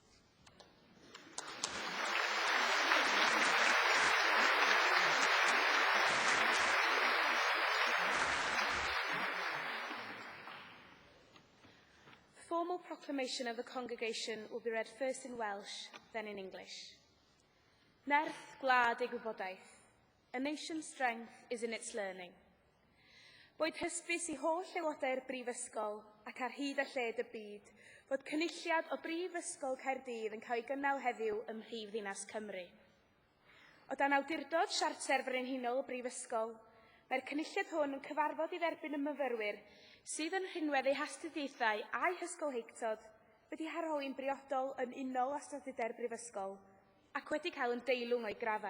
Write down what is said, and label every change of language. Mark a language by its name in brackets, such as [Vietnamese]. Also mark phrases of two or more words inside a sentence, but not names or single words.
[English] Formal proclamation of the congregation will be read first in Welsh, then in English. [Welsh] Nerth gwlad ei gwybodaeth. [English] A nation's strength is in its learning. [Welsh] Boed hysbys I holl aelodau'r brifysgol ac ar hyd a lled y byd fod cynulliad o Brifysgol Caerdydd yn cael ei gynnal heddiw ym Mhrifddinas Cymru. O dan awdurdod Siarter Frenhinol y Brifysgol, mae'r cynulliad hwn yn cyfarfod I dderbyn y myfyrwyr sydd yn rhinwedd eu hastudiaethau a'i hysgolheictod wedi harholi'n briodol yn unol astudiau'r Brifysgol ac wedi cael yn deilwng o'i graddau.